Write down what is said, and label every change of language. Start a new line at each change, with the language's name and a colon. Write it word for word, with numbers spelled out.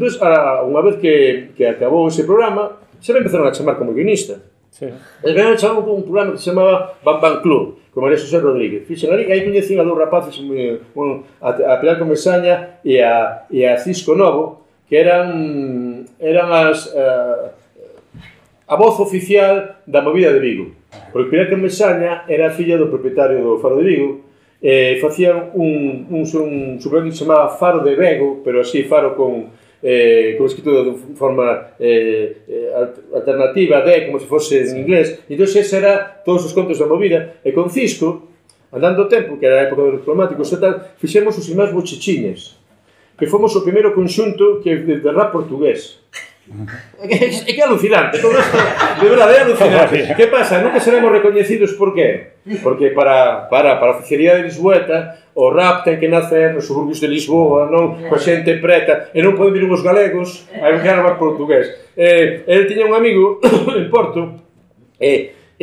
Galician: Entón, unha vez que, que acabou ese programa, se me empezaron a chamar como guionista. Sí.
Spanish: El verano echamos un programa que se llamaba Bam Bam Club, con María José Rodríguez.
Galician: Fixen ali, aí coñecín a dous rapaces, bueno, a, a Pilar Comesaña e a, e a Cisco Novo, que eran, eran as, a, a voz oficial da movida de Vigo. Porque Pilar Comesaña era a filla do propietario do Faro de Vigo, e facían un, un, un, un suplemento que se chamaba Faro de Vego, pero así Faro con... Eh, como escrito de forma eh, eh, alternativa, de, como se fose en inglés. Entón, ese era todos os contos da movida. E con Cisco, andando o tempo, que era a época dos diplomáticos e tal, fixemos os irmáns Bochichiñas, que fomos o primeiro conxunto que de, de rap portugués. É que é alucinante, todo isto, de verdade, é alucinante. Que pasa? Nunca seremos recoñecidos, por qué? Porque para, para, para a oficialidade de Lisboeta, o rap ten que nacer nos suburbios de Lisboa, non? Coa xente preta, e non poden vir os galegos a encargar o portugués. Eh, ele tiña un amigo en Porto, e eh,